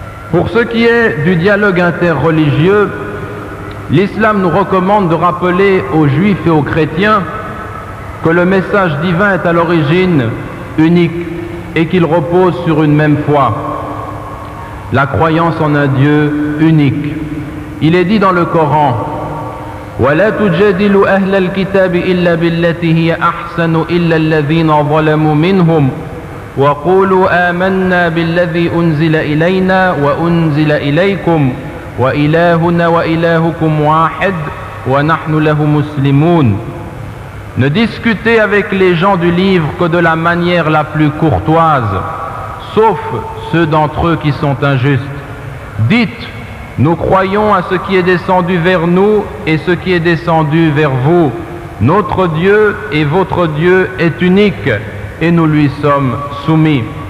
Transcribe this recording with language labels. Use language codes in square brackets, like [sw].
[fr] Pour ce qui est du dialogue interreligieux, l'islam nous recommande de rappeler aux juifs et aux chrétiens que le message divin est à l'origine unique et qu'il repose sur une même foi, la croyance en un Dieu unique. Il est dit dans le Coran: [ar] وَلَا تُجَادِلُوا أَهْلَ الْكِتَابِ إِلَّا بِالَّتِي هِيَ أَحْسَنُ إِلَّا الَّذِينَ ظَلَمُوا مِنْهُمْ وَقُولُوا آمَنَّا بِالَّذِي أُنزِلَ إِلَيْنَا وَأُنزِلَ إِلَيْكُمْ وَإِلَٰهُنَا وَإِلَٰهُكُمْ وَاحِدٌ وَنَحْنُ لَهُ مُسْلِمُونَ. [fr] Ne discutez avec les gens du livre que de la manière la plus courtoise, sauf ceux d'entre eux qui sont injustes. Dites: nous croyons à ce qui est descendu vers nous et ce qui est descendu vers vous. Notre Dieu et votre Dieu est unique et nous lui sommes soumis.